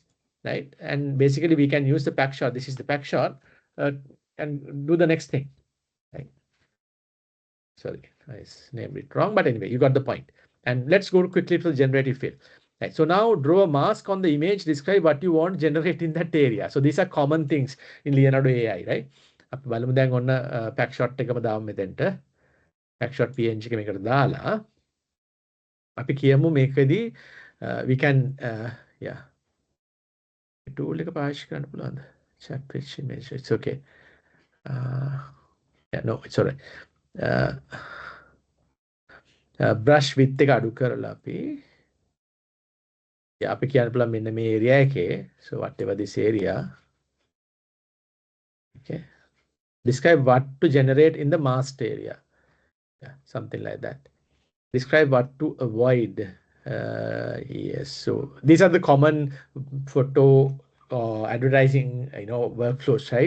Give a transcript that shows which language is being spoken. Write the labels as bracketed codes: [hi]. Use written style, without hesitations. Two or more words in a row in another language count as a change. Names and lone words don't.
[en] Right, and basically we can use the pack shot. This is the pack shot, and do the next thing. Right. Sorry, I named it wrong, but anyway, you got the point. And let's go quickly to the generative field. Right. So now draw a mask on the image, describe what you want generate in that area. So these are common things in Leonardo AI, right? [si] අපි බලමු දැන් ඔන්න [en] pack shot [si] එකම දාමු මෙතෙන්ට. [en] pack shot PNG [si] එක මේකට දාලා අපි කියමු මේකදී [en] we can yeah tool [si] එක පාවිච්චි කරන්න පුළුවන්ද? [en] Chat rich image, it's okay. Yeah, no, it's all right. Brush width [si] එක අඩු කරලා අපි අපි කියන්න පුළුවන් මෙන්න මේ area එකේ, [en] so whatever this area, okay, describe what to generate in the masked area. Yeah, something like that. Describe what to avoid. Yes, so these are the common photo advertising workflows, right?